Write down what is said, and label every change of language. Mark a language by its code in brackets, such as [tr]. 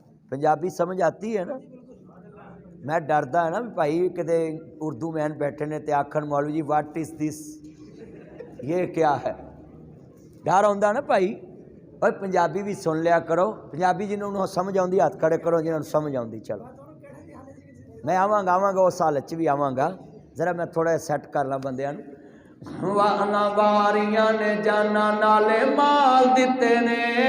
[ur] پنجابی سمجھ آتی ہے نا؟ [pa] میں ڈردا ہے نا بھائی کدے اردو مین بیٹھے نے تے آکھن مولوی جی [en] what is this, [ur] یہ کیا ہے؟ [pa] ڈر آتا نا بھائی. [ur] اور پنجابی بھی سن لیا کرو. [pa] پنجابی جنہوں سمجھ آتی ہاتھ کھڑے کرو جنہوں سمجھ آتی. چلو میں آواں گا اس سال بھی آواں گا. ذرا میں تھوڑا سیٹ کر لا بندیاں. وانا واریاں نے جانا نالے مال دیتے نے.